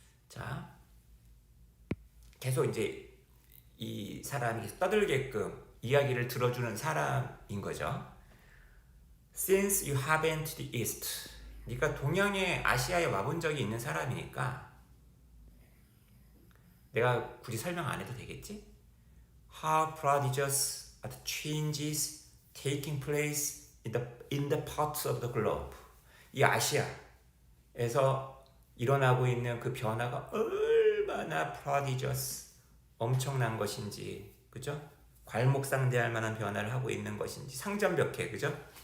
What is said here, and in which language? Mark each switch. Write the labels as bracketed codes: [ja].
[ko] 자, 계속 이제 이 사람이 떠들게끔 이야기를 들어주는 사람인 거죠. [en] Since you have been to the east, [ko] 그러니까 동양의 아시아에 와본 적이 있는 사람이니까 내가 굳이 설명 안 해도 되겠지? [en] How prodigious are the changes taking place in the parts of the globe. [ko] 이 아시아에서 일어나고 있는 그 변화가 얼마나 prodigious, 엄청난 것인지, 그죠? 괄목상대할 만한 변화를 하고 있는 것인지, 상전벽해, 그죠?